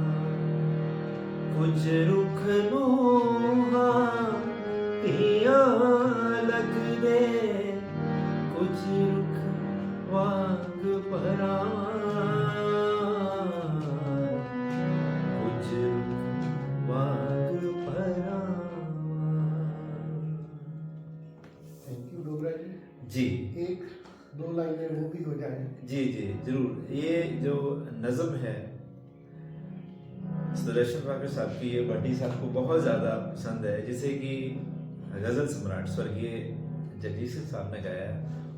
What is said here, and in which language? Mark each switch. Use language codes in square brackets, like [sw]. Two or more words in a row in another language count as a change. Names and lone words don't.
[pa] ਕੁਝ ਰੁੱਖ ਨੂੰਹਾਂ ਪਿਆਂ ਲੱਗਦੇ, ਕੁਝ ਰੁੱਖ ਵਾਂਗ ਪਰਾਂ, ਕੁਝ ਰੁੱਖ ਵਾਂਗ ਪਰਾਂ। [en] thank you डोगरा [hi] जी एक दो लाइनें वो भी हो जाए। जी जी जरूर। ये जो नज़म है सुदर्शन वाकर साहब की, ये भट्टी साहब को बहुत ज़्यादा पसंद है, जिसे कि गज़ल सम्राट स्वर्गीय जगजीत सिंह साहब ने गाया है।